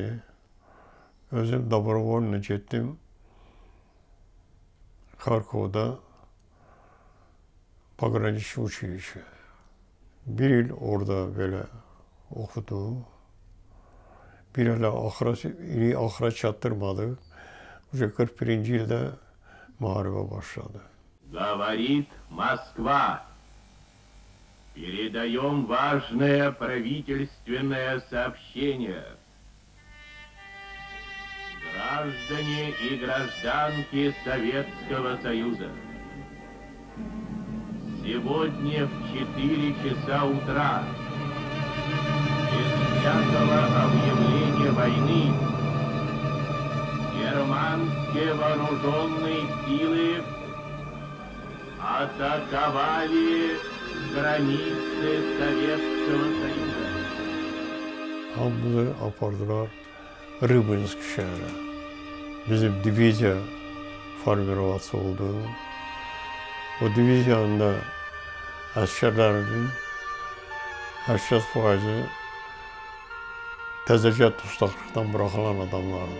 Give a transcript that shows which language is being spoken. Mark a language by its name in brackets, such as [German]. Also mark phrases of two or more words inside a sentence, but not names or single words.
[Azerbaijani] Özüm Dabrovolna getdim. Xarkovda Paqraniçki uçuşu. Bir il orada belə oxudum. Bir elə axıra çatdırmadıq. 41-ci ildə müharibə başladı. [Russian] Говорит Москва. Передаем важное правительственное сообщение. Граждане и гражданки Советского Союза. Сегодня в 4 часа утра, без всякого объявления войны, германские вооруженные силы атаковали границы Советского Союза. [Azerbaijani] Hamımızı apardılar Rıbınsk şəhərə. Bizim diviziya formirovası oldu. O diviziyanın da əsgərlərinin 80%-i təzəcə dustaqlıqdan buraxılan adamlardı.